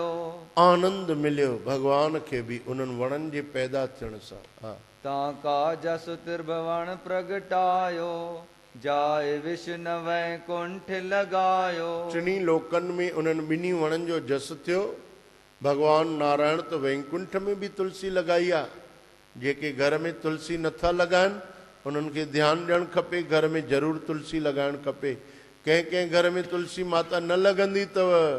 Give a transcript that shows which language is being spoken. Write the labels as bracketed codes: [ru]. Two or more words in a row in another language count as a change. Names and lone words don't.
[sd] आनंद मिलियो भगवान खे बि उन्हनि वणनि जे पैदा थियण सां हा [awa] ताका जसु त्रिभुवन प्रगटायो जाए विष्णु वैकुंठ लगायो [sd] टिनी लोकनि में उन्हनि ॿिन्ही वणनि जो जस थियो भगवान नारायण त वैकुंठ में बि तुलसी लॻाई आहे जेके घर में तुलसी नथा लॻाइनि उन्हनि खे ध्यानु ॾियणु खपे घर में ज़रूरु तुलसी लॻाइणु खपे कंहिं कंहिं घर में तुलसी माता न लॻंदी अथव